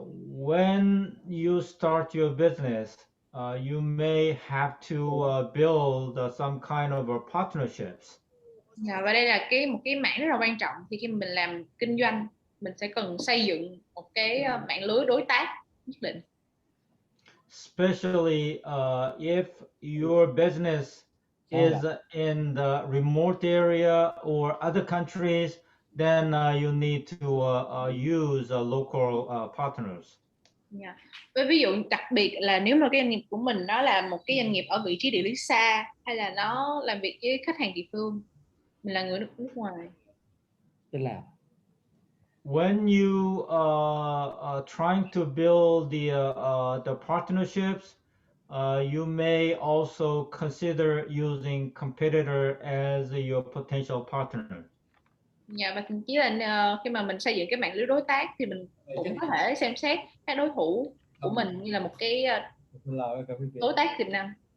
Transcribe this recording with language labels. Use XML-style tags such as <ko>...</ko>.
<en>When you start your business, you may have to build some kind of partnerships.</en> <vi>Và đây là một cái mảng rất là quan trọng thì khi mình làm kinh doanh mình sẽ cần xây dựng một cái mạng lưới đối tác nhất định.</vi> <en>Especially if your business is in the remote area or other countries, then you need to use local partners. Yeah.</en> <vi>Với ví dụ đặc biệt là nếu mà cái doanh nghiệp của mình nó là một cái doanh nghiệp ở vị trí địa lý xa hay là nó làm việc với khách hàng địa phương, mình là người nước ngoài. Tức là</vi> <en>when you trying to build the partnerships, you may also consider using competitor as your potential partner.</en> <vi>Dạ, và thậm chí là khi mà mình xây dựng cái mạng lưới đối tác thì mình cũng có thể xem xét các đối thủ của mình như là một cái đối tác tiềm năng.</vi>